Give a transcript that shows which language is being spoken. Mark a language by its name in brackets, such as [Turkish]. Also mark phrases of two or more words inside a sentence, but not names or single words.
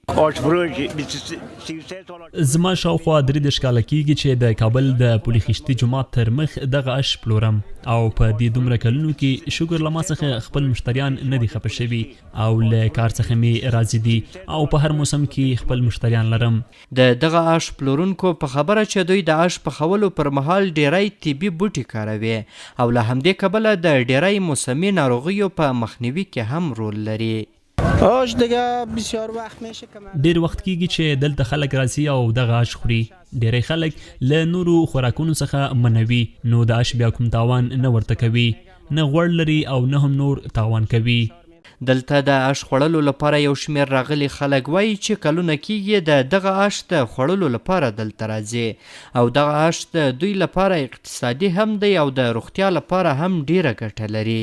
[Pashto] زما شاوخوا 33 کاله کېږي چې د کابل د پولي خشتي جومات تر مخ دغه آش پلورم او په دې دومره کلونو کې شکر له ما څخه خپل مشتریان نه دي خفه شوي او له کار څخه مې راضي دي او په هر موسم کې خپل مشتریان لرم. د دغه آش پلورونکو په خبره چې دوی د آش پخولو پر مهال ډیری طبي بوټي کاروي او له همدې کبله د ډیری موسمي ناروغیو په مخنیوي کې هم رول لري. [Persian] آش دیگه بسیار وقت میشه که [Pashto] ډیر وخت کېږي چې دلته خلک راځي او دغه آش خوري. ډیری خلک له نورو خوراکونو څخه منوي نو د آش بیا کوم تاوان نه ورته کوي، نه غوړ لري او نه هم نور تاوان کوي. دلته د آش خوړلو لپاره یو شمېر راغلي خلک وایي چې کلونه کېږي د دغه آش د خوړلو لپاره دلته راځي او دغه آش د دوی لپاره اقتصادي هم دی او د روغتیا لپاره هم ډیره ګټه لري.